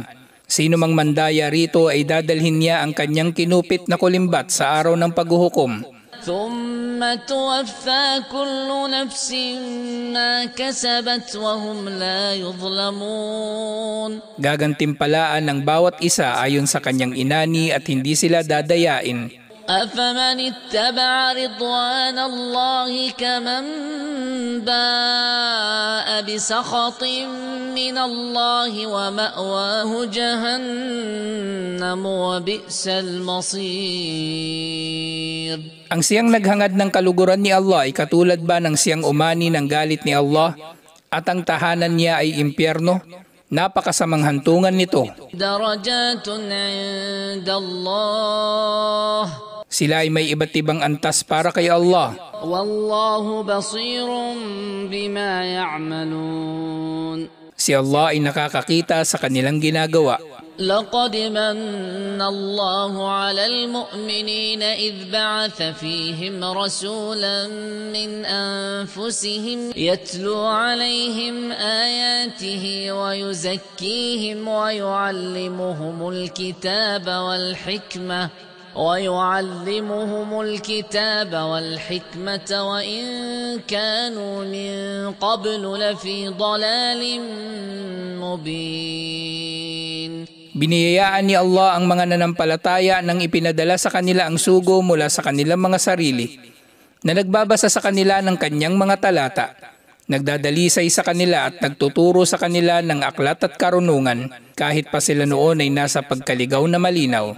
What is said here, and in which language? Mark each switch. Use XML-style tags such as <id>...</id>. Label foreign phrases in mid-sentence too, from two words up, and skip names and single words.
<tl>Sino mang mandaya rito ay dadalhin niya ang kanyang kinupit na kulimbat sa araw ng paghuhukom.</tl> <ar>ثُمَّ تُوَفَّى كُلُّ نَفْسٍ مَا كَسَبَتْ وَهُمْ لَا يُظْلَمُونَ.</ar> <tl>Gagantimpalaan ng bawat isa ayon sa kanyang inani at hindi sila dadayain.</tl> <ar>أَفَمَنِ اتَّبَعَ رِضْوَانَ اللَّهِ كَمَنْ بَاءَ بِسَخَطٍ مِّنَ اللَّهِ وَمَأْوَاهُ جَهَنَّمُ وَبِئْسَ الْمَصِيرُ.</ar> <tl>Ang siyang naghangad ng kaluguran ni Allah ay katulad ba ng siyang umani ng galit ni Allah at ang tahanan niya ay impyerno? Napakasamang hantungan nito.</tl> <ar>درجات عند الله.</ar> <tl>Sila ay may iba't ibang antas para kay Allah.</tl> <ar>والله بصير بما يعملون.</ar> <tl>Si Allah ay nakakakita sa kanilang ginagawa.</tl> <ar>لقد من الله على المؤمنين إذ بعث فيهم رسولا من أنفسهم يتلو عليهم آياته ويزكيهم ويعلمهم الكتاب والحكمة وإن كانوا من قبل لفي ضلال مبين.</ar> <tl>Biniyayaan ni Allah ang mga nanampalataya nang ipinadala sa kanila ang sugo mula sa kanilang mga sarili, na nagbabasa sa kanila ng kanyang mga talata, nagdadalisay sa kanila at nagtuturo sa kanila ng aklat at karunungan, kahit pa sila noon ay nasa pagkaligaw na malinaw.</tl>